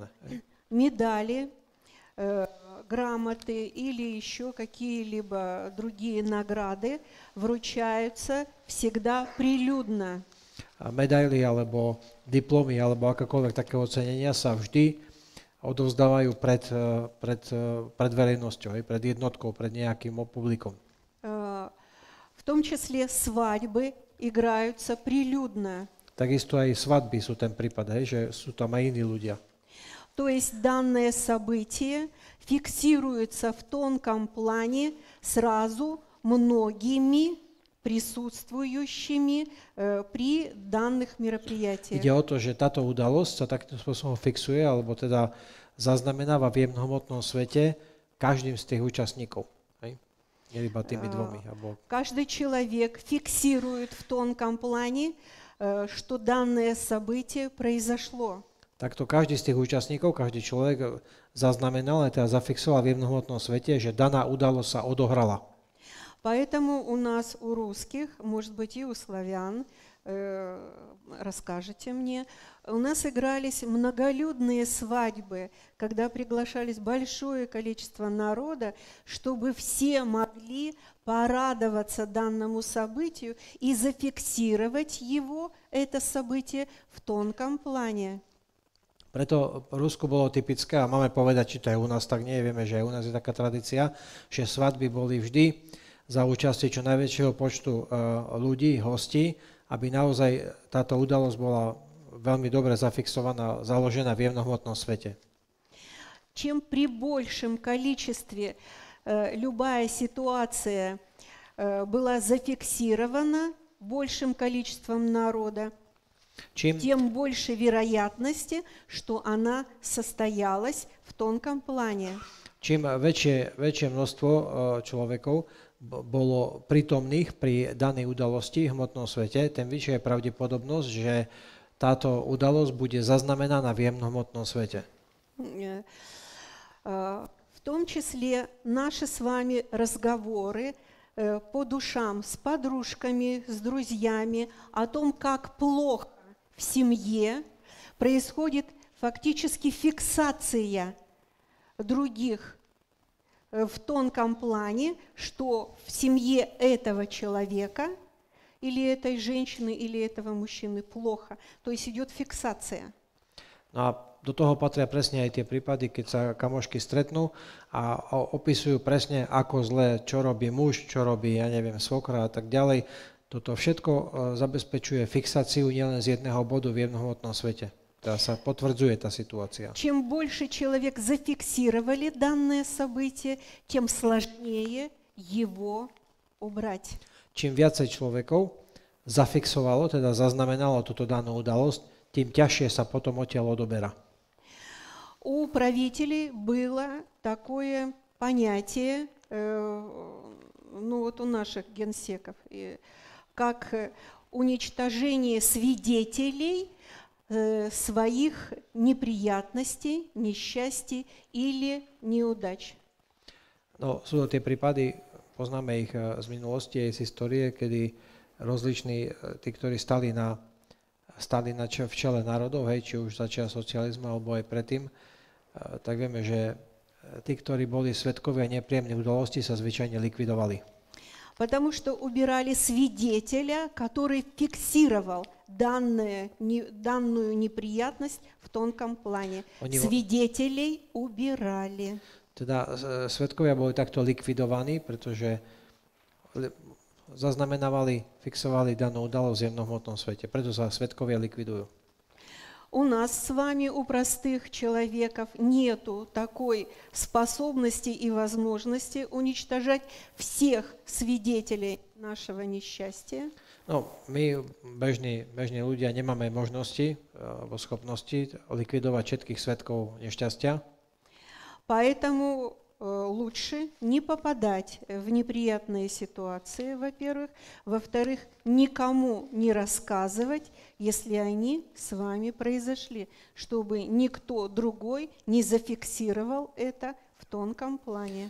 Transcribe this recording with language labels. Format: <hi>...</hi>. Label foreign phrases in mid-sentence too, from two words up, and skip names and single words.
<ru>Медали, грамоты или еще какие-либо другие награды вручаются всегда прилюдно.</ru> <sk>Medaily alebo diplomy alebo akékoľvek také ocenenia sa vždy odovzdávajú pred verejnosťou, pred jednotkou, pred nejakým publikom.</sk> <ru>В том числе свадьбы играются прилюдно.</ru> <sk>Takisto aj svadby sú ten prípad, že sú tam aj iní ľudia.</sk> <ru>То есть данное событие фиксируется в тонком плане сразу многими присутствующими при данных мероприятиях.</ru> <sk>Ide o to, že táto udalosť sa takým spôsobom fixuje, alebo teda zaznamenáva v jemnohmotnom svete každým z tých účastníkov. Nie iba tými dvomi.</sk> <ru>Каждый человек фиксирует в тонком плане, что данное событие произошло.</ru> <sk>Takto každý z tých účastníkov, každý človek zaznamenal, teda zafixoval v jemnohmotnom svete, že daná udalosť sa odohrala.</sk> <ru>Поэтому у нас, у русских, может быть и у славян, расскажете мне, у нас игрались многолюдные свадьбы, когда приглашались большое количество народа, чтобы все могли порадоваться данному событию и зафиксировать его, это событие, в тонком плане.</ru> <sk>Preto v Rusku bolo typické, a máme povedať, či to aj u nás tak nie, vieme, že aj u nás je taká tradícia, že svadby boli vždy za účastie čo najväčšieho počtu ľudí, hostí, aby naozaj táto udalosť bola veľmi dobre zafixovaná, založená v jemnohmotnom svete.</sk> <ru>Чем при большем количестве любая ситуация была зафиксирована большим количеством народа, тем больше вероятности, что она состоялась в тонком плане.</ru> <sk>Čím väčšie množstvo človekov bolo prítomných pri danej udalosti v hmotnom svete, tým vyššia je pravdepodobnosť, že táto udalosť bude zaznamenaná v jemnohmotnom svete.</sk> <ru>В в том числе наши с вами разговоры по душам с подружками, с друзьями о том, как плохо в семье, происходит фактически фиксация других в тонком плане, что в семье этого человека или этой женщины, или этого мужчины плохо. То есть идет фиксация.</ru> <sk>No a do toho patria presne aj tie prípady, keď sa kamošky stretnú a opisujú presne, ako zle, čo robí muž, čo robí, ja neviem, svokra a tak ďalej. Toto všetko zabezpečuje fixáciu nielen z jedného bodu v jemnohmotnom svete. Teda sa potvrdzuje tá situácia.</sk> <ru>Чем больше человек зафиксировали данное событие, тем сложнее его убрать.</ru> <sk>Čím viacej človekov zafixovalo, teda zaznamenalo túto danú udalosť, tým ťažšie sa potom odtiaľ odoberá.</sk> <ru>У правителей было такое понятие, ну вот у наших генсеков, как уничтожение свидетелей своих неприятностей, несчастий или неудач.</ru> <sk>No, sú to tie prípady, poznáme ich z minulosti, aj z histórie, kedy rozliční, tí, ktorí stali v čele národov, hej, či už začiaľ socializmu, alebo aj predtým, tak vieme, že tí, ktorí boli svedkovia nepríjemných udalostí, sa zvyčajne likvidovali.</sk> <ru>Потому что убирали свидетеля, который фиксировал данную неприятность в тонком плане. Свидетелей убирали.</ru> <sk>Teda svedkovia boli takto likvidovaní, pretože zaznamenávali, fixovali danú udalosť v jemnohmotnom svete. Preto sa svedkovia likvidujú.</sk> <ru>У нас с вами, у простых человеков, нету такой способности и возможности уничтожать всех свидетелей нашего несчастья.</ru> <sk>No, my, bežní ľudia, nemáme možnosti alebo schopnosti likvidovať všetkých svedkov nešťastia.</sk> <ru>Поэтому лучше не попадать в неприятные ситуации, во-первых. Во-вторых, никому не рассказывать, если они с вами произошли, чтобы никто другой не зафиксировал это в тонком плане.</ru>